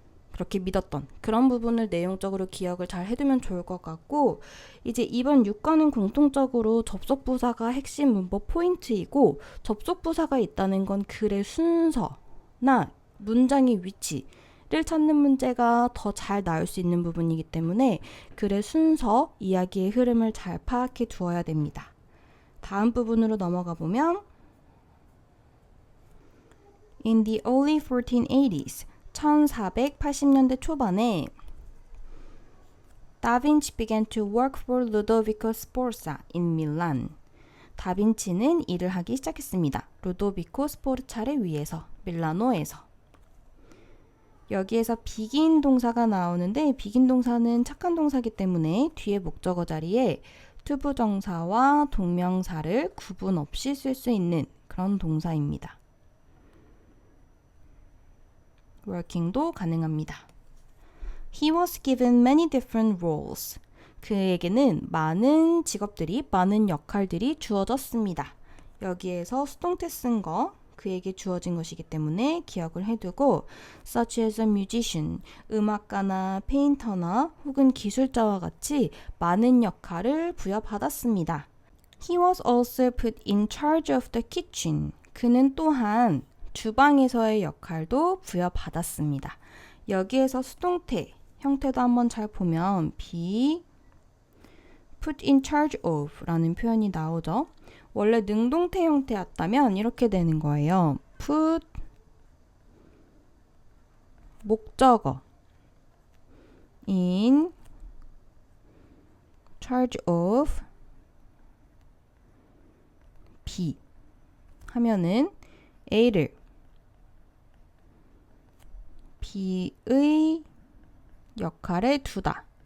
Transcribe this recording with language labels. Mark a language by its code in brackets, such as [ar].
[ko] 그렇게 믿었던 그런 부분을 내용적으로 기억을 잘 해두면 좋을 것 같고 이제 이번 6과는 공통적으로 접속부사가 핵심 문법 포인트이고 접속부사가 있다는 건 글의 순서나 문장의 위치를 찾는 문제가 더 잘 나올 수 있는 부분이기 때문에 글의 순서, 이야기의 흐름을 잘 파악해 두어야 됩니다. 다음 부분으로 넘어가 보면 [en] In the early 1480s, [ko] 1480년대 초반에 [en] 다빈치 began to work for Ludovico Sforza in Milan. [ko] 다빈치는 일을 하기 시작했습니다. 루도비코 스포르차를 위해서, 밀라노에서. 여기에서 begin 동사가 나오는데 begin 동사는 착한 동사이기 때문에 뒤에 목적어 자리에 투부정사와 동명사를 구분 없이 쓸 수 있는 그런 동사입니다. working도 가능합니다. [en] He was given many different roles. [ko] 그에게는 많은 직업들이, 많은 역할들이 주어졌습니다. 여기에서 수동태 쓴 거, 그에게 주어진 것이기 때문에 기억을 해두고 [en] such as a musician, [ko] 음악가나 페인터나 혹은 기술자와 같이 많은 역할을 부여받았습니다. [en] He was also put in charge of the kitchen. [ko] 그는 또한 주방에서의 역할도 부여받았습니다. 여기에서 수동태 형태도 한번 잘 보면 [en] be put in charge of [ko] 라는 표현이 나오죠. 원래 능동태 형태였다면 이렇게 되는 거예요. put 목적어 [en] in charge of [ko] be 하면은 A를 B의 역할에 두다.